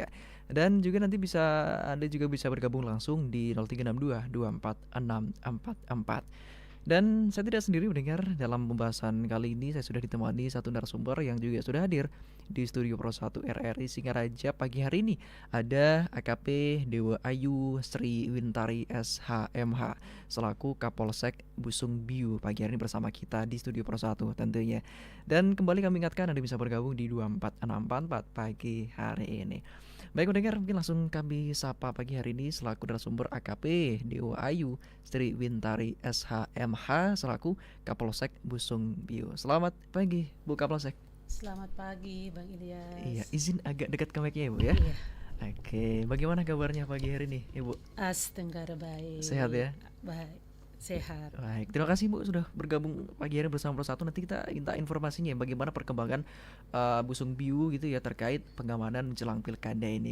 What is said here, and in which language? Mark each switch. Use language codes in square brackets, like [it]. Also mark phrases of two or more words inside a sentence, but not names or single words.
[id] Dan juga nanti Anda juga bisa bergabung langsung di 0362 246444. Dan saya tidak sendiri mendengar dalam pembahasan kali ini, saya sudah ditemani satu narasumber yang juga sudah hadir di studio Pro 1 RRI Singaraja pagi hari ini. Ada AKP Dewa Ayu Sri Wintari SHMH selaku Kapolsek Busung Biu pagi hari ini bersama kita di studio Pro 1 tentunya. Dan kembali kami ingatkan Anda bisa bergabung di 24644 pagi hari ini. Baik pendengar, mungkin langsung kami sapa pagi hari ini selaku narasumber AKP Dewa Ayu Sri Wintari SHMH selaku Kapolsek Busung Biu. Selamat pagi Bu Kapolsek. Selamat pagi Bang Ilyas. Iya, izin agak dekat ke mic-nya ya Bu ya. Iya. Oke, bagaimana kabarnya pagi hari ini Ibu? Tenggara baik. Sehat ya? Baik, sehat. Baik, terima kasih Bu sudah bergabung pagi hari bersama Pro1. Nanti kita minta informasinya bagaimana perkembangan Busung Biu gitu ya terkait pengamanan menjelang pilkada ini.